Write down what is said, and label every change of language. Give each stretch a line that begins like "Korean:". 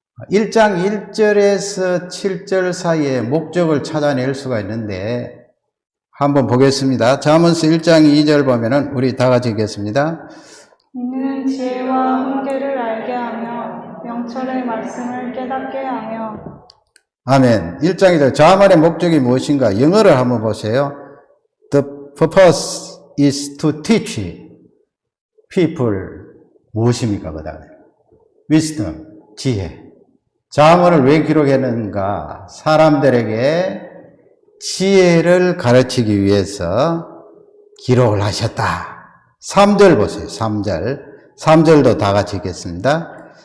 Korean: 1장 1절에서 7절 사이에 목적을 찾아낼 수가 있는데, 한번 보겠습니다. 잠언서 1장 2절 보면은 우리 다 같이 읽겠습니다. 이는 지혜와 훈계를 알게 하며 명철의 말씀을 깨닫게 하며. 아멘. 1장 2절 잠언의 목적이 무엇인가? 영어를 한번 보세요.
English: The purpose is to teach people.
Korean: 무엇입니까? 그 다음에 wisdom, 지혜. 잠언을 왜 기록했는가? 사람들에게 지혜를 가르치기 위해서 기록을 하셨다. 3절 보세요. 3절도 다 같이 읽겠습니다.